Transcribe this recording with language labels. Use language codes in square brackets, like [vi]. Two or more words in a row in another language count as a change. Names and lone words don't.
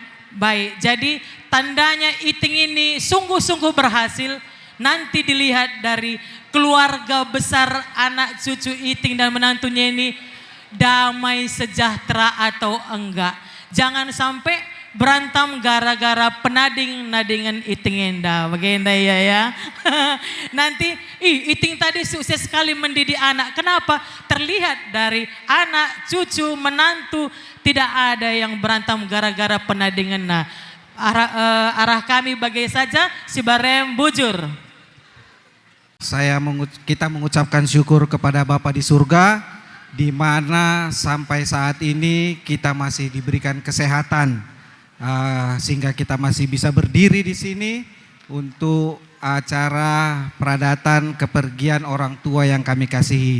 [id] Baik, jadi tandanya Iting ini sungguh-sungguh berhasil. Nanti dilihat dari keluarga besar anak cucu Iting dan menantunya ini damai sejahtera atau enggak. Jangan sampai berantem gara-gara penading-nadingan Iting enda. Bagaimana ya? Nanti Iting tadi sukses sekali mendidik anak. Kenapa? Terlihat dari anak, cucu, menantu tidak ada yang berantem gara-gara penadingan. Nah, [btx] arah kami bagai saja si Barem Bujur. [id] Kita mengucapkan syukur kepada Bapa di surga, di mana sampai saat ini kita masih diberikan kesehatan, sehingga kita masih bisa berdiri di sini untuk acara peradatan kepergian orang tua yang kami kasihi.